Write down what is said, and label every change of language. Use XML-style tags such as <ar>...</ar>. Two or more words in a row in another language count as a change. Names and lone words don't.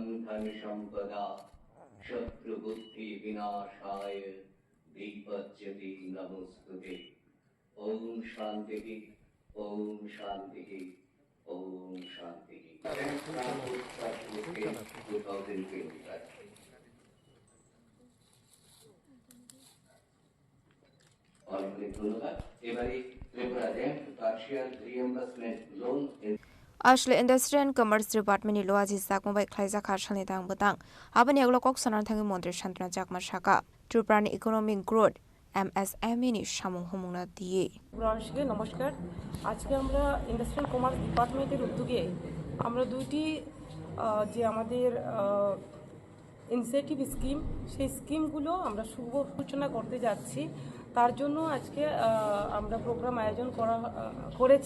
<sa>धन सम्पदा शत्रुबुद्धि विनाशाय दीपज्योति नमोस्तुते ओम शांति ओम शांति ओम शांति 2025</sa> <bn>অনেক ধন্যবাদ। এবারে ত্রিপুরা র্যাম্প পার্শিয়াল রিএম্বার্সমেন্ট লোন</bn> <trp>Ashle Industry and Commerce Department ni loaji zakmbai khlaija kharshani dang butang abani aglo kok sanar thangi montri shantana jakma shaka Tripura ni</trp> <en>economic growth</en> <trp>MSME ni samung homungna diye</trp> <bn>গ্রহণশীল নমস্কার। আজকে আমরা ইন্ডাস্ট্রিয়াল কমার্স ডিপার্টমেন্টের উদ্যোগে আমরা দুইটি যে আমাদের</bn> <en>incentive scheme</en> <bn>সেই স্কিমগুলো আমরা শুভ সূচনা করতে যাচ্ছি। তার জন্য আজকে আমরা প্রোগ্রাম আয়োজন করেছি।</bn>